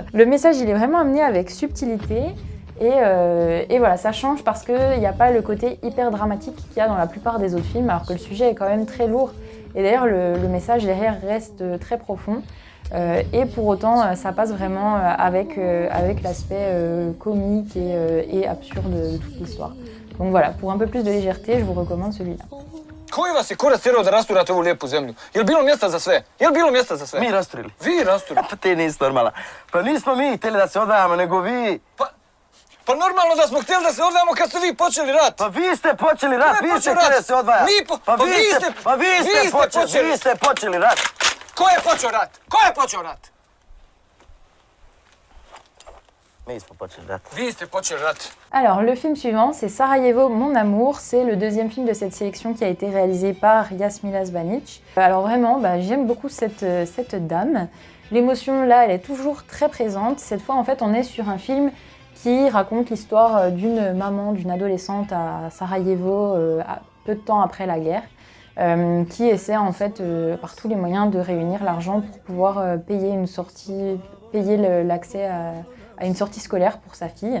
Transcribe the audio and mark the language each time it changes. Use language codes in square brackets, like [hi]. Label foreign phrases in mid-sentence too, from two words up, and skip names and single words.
[fr] Le message il est vraiment amené avec subtilité. Et voilà, ça change parce qu'il n'y a pas le côté hyper dramatique qu'il y a dans la plupart des autres films, alors que le sujet est quand même très lourd. Et d'ailleurs, le message derrière reste très profond. Et pour autant, ça passe vraiment avec l'aspect comique et absurde de toute l'histoire. Donc voilà, pour un peu plus de légèreté, je vous recommande celui-là. [bs] Koji vas je kurac tjerao da rasturate ovu lijepu zemlju? Jel bilo mjesta za sve? Jel bilo mjesta za sve? Mi rasturili. Vi rasturili? Pa te nisi normalna. Pa nismo mi htjeli da se odvajamo, nego vi. Pa normalno da smo htjeli da se odvajamo kad ste vi počeli rat. Pa vi ste počeli rat, vi ste htjeli da se odvaja. Vi ste počeli rat. Ko je počeo rat? Ko je počeo rat? Mi smo počeli rat. Vi ste počeli rat. [fr] Alors, le film suivant, c'est Sarajevo, mon amour. C'est le deuxième film de cette sélection qui a été réalisé par Jasmila Zbanic. Alors vraiment, j'aime beaucoup cette dame. L'émotion, là, elle est toujours très présente. Cette fois, en fait, on est sur un film qui raconte l'histoire d'une maman, d'une adolescente à Sarajevo, peu de temps après la guerre, qui essaie en fait par tous les moyens de réunir l'argent pour pouvoir payer une sortie, payer l'accès à une sortie scolaire pour sa fille.